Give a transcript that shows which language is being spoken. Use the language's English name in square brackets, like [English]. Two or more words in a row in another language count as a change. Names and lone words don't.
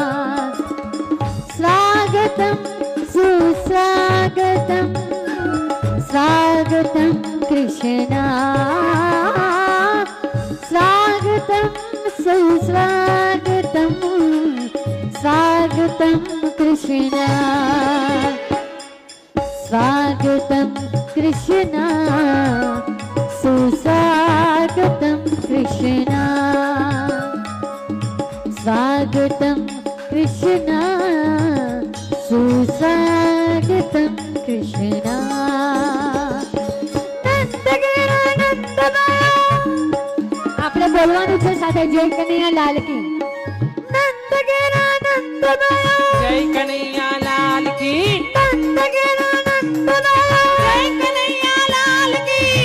[Hindi] स्वागतम सुस्वागतम स्वागतम स्वागतम कृष्णा स्वागतम सुस्वागतम स्वागतम कृष्णा स्वागतम कृष्णा सुस्वागतम कृष्णा स्वागतम कृष्णा सुस्वागतम कृष्णा [Gujarati] આપણે બોલવાનું છે સાથે [Hindi] जय कनैया लाल की नंद घेरा नंद जय कनैया लाल की नंद घेरा नंद जय कनैया लाल की